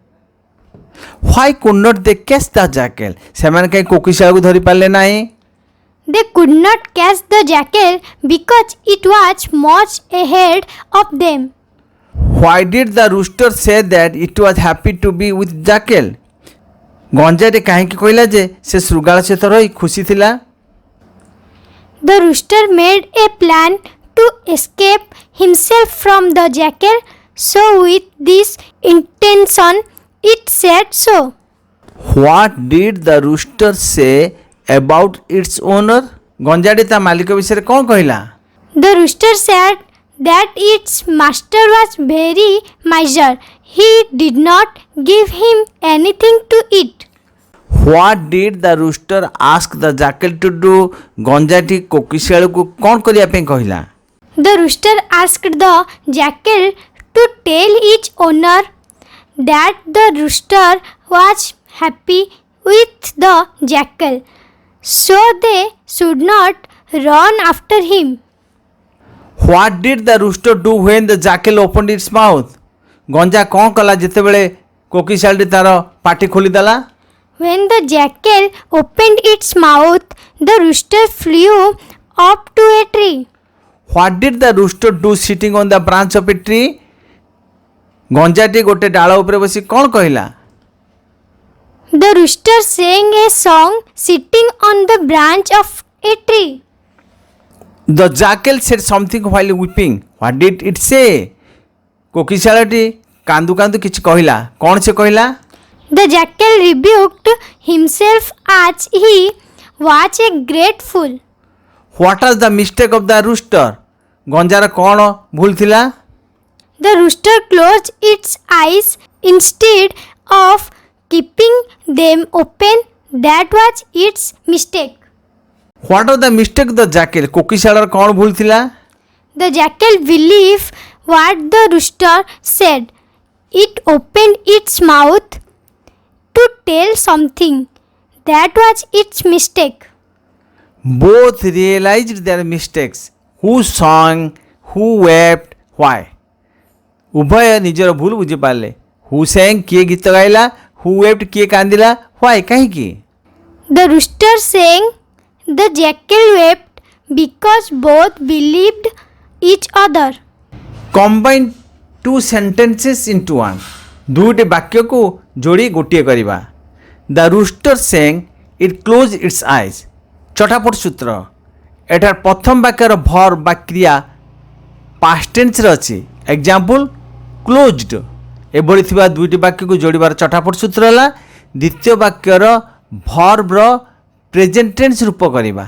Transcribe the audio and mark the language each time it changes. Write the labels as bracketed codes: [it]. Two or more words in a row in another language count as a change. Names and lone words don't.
[en] Why could not they catch the jackal? [or] ସେମାନେ କାହିଁ କୋକିଶାଳକୁ ଧରି ପାରିଲେ ନାହିଁ? [en] They could not catch the jackal because it was much ahead of them. Why did the rooster say that it was happy to be with jackal? [or] ଗଞ୍ଜାଟି କାହିଁକି କହିଲା ଯେ ସେ ଶୃଗାଳ ସହିତ ରହି ଖୁସି ଥିଲା? [en] The rooster made a plan to escape himself from the jackal, so with this intention it said so. What did the rooster say about its owner? [or] ଗଞ୍ଜାଟି ତା ମାଲିକ ବିଷୟରେ କ'ଣ କହିଲା? [en] The rooster said that its master was very miser. He did not give him anything to eat. What did the rooster ask the jackal to do? [or] ଗଞ୍ଜାଟି କୋକିଶାଳକୁ କ'ଣ କରିବା ପାଇଁ କହିଲା? [en] The rooster asked the jackal to tell its owner that the rooster was happy with the jackal, so they should not run after him. What did the rooster do when the jackal opened its mouth? [or] ଗଞ୍ଜା କ'ଣ କଲା ଯେତେବେଳେ କୋକିଶାଳଟି ତାର ପାଟି ଖୋଲିଦେଲା? [en] When the jackal opened its mouth, the rooster flew up to a tree. What did the rooster do sitting on the branch of a tree? [or] ଗଞ୍ଜାଟି ଗୋଟେ ଡାଳ ଉପରେ ବସି କ'ଣ କହିଲା? [en] The rooster sang a song sitting on the branch of a tree. The jackal said something while weeping. What did it say? [or] କୋକିଶାଳଟି କାନ୍ଦୁ କାନ୍ଦୁ କିଛି କହିଲା। କ'ଣ ସେ କହିଲା? [en] The jackal rebuked himself as he was a great fool. What are the mistake of the rooster? [or] ଗଞ୍ଜାର କ'ଣ ଭୁଲ ଥିଲା? [en] The rooster closed its eyes instead of keeping them open. That was its mistake. What are the mistake the jackal? [or] କୋକିଶାଳର କ'ଣ ଭୁଲ ଥିଲା? [en] The jackal believed what the rooster said. It opened its mouth to tell something. That was its mistake. Both realized their mistakes. Who sang, who wept, why? [or] ଉଭୟ ନିଜର ଭୁଲ ବୁଝିପାରିଲେ। [en] who sang [or] କିଏ ଗୀତ ଗାଇଲା, [en] who wept [or] କିଏ କାନ୍ଦିଲା, why କାହିଁକି? [en] The rooster sang, the jackal wept because both believed each other. Combine two sentences into one. [or] ଦୁଇଟି ବାକ୍ୟକୁ ଯୋଡ଼ି ଗୋଟିଏ କରିବା। [en] The rooster sang, it closed its eyes. [or] ଚଟାପଟ ସୂତ୍ର। ଏଠାର ପ୍ରଥମ ବାକ୍ୟର ଭର୍ବ ବା କ୍ରିୟା [en] past tense [or] ଅଛି। [en] example closed. [or] ଏଭଳି ଥିବା ଦୁଇଟି ବାକ୍ୟକୁ ଯୋଡ଼ିବାର ଚଟାପଟ ସୂତ୍ର ହେଲା ଦ୍ୱିତୀୟ ବାକ୍ୟର ଭର୍ବର [en] present tense [or] ରୂପ କରିବା।